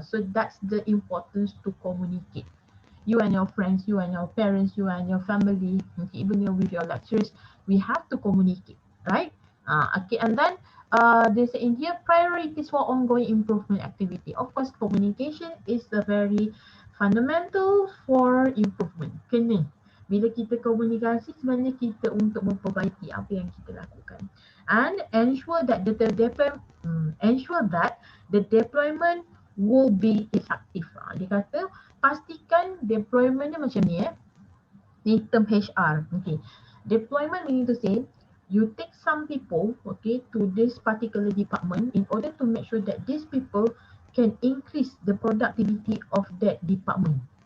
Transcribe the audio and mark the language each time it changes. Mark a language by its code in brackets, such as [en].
[en] So that's the importance to communicate. You and your friends, you and your parents, you and your family, okay, even with your lecturers, we have to communicate, right? Okay, and then there's in here priorities for ongoing improvement activity. Of course, communication is the very fundamental for improvement. [ms] Kena. Bila kita komunikasi, sebenarnya kita untuk memperbaiki apa yang kita lakukan. [en] And ensure that ensure that the deployment will be effective. [ms] Dia kata pastikan deployment dia macam ni ni term HR. Okay. [en] Deployment meaning to say you take some people, okay, to this particular department in order to make sure that these people can increase the productivity of that department.